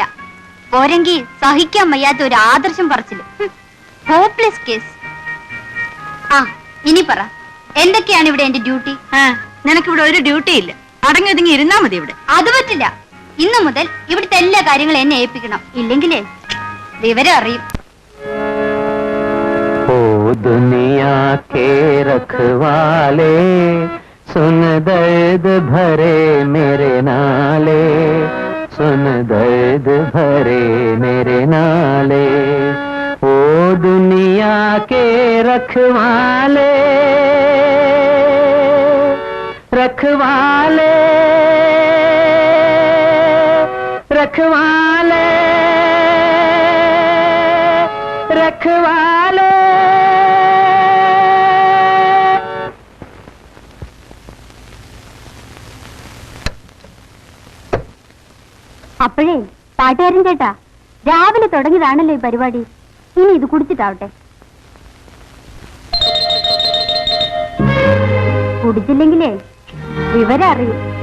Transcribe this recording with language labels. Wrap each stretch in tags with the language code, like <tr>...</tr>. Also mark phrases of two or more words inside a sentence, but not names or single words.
<ml>പോരെങ്കി സഹിക്കാൻ വയ്യാത്ത ഒരു ആദർശം പറച്ചില്.</ml> <en>hopeless case.</en> <ml>ആ, ഇനി പറ, എന്തൊക്കെയാണ് ഇവിടെ എന്റെ ഡ്യൂട്ടി? നിനക്കിവിടെ ഒരു ഡ്യൂട്ടി ഇല്ല. അടങ്ങി ഒതുങ്ങി ഇരുന്നാ മതി ഇവിടെ. അത് പറ്റില്ല. ഇന്നു മുതൽ ഇവിടുത്തെ എല്ലാ കാര്യങ്ങളും എന്നെ ഏൽപ്പിക്കണം. ഇല്ലെങ്കിലേ വിവരം അറിയും.</ml> <hi>ओ दुनिया के रखवाले, सुन दर्द भरे मेरे नाले, सुन दर्द भरे मेरे नाले। ओ दुनिया के रखवाले, रखवाले, रखवाले, रखवाले।</hi> <ml>അപ്പോഴേ പാട്ടുകാരൻ ചേട്ടാ, രാവിലെ തുടങ്ങിയതാണല്ലോ ഈ പരിപാടി. ഇനി ഇത് കുടിച്ചിട്ടാവട്ടെ. കുടിച്ചില്ലെങ്കിലേ വിവരം അറിയും.</ml>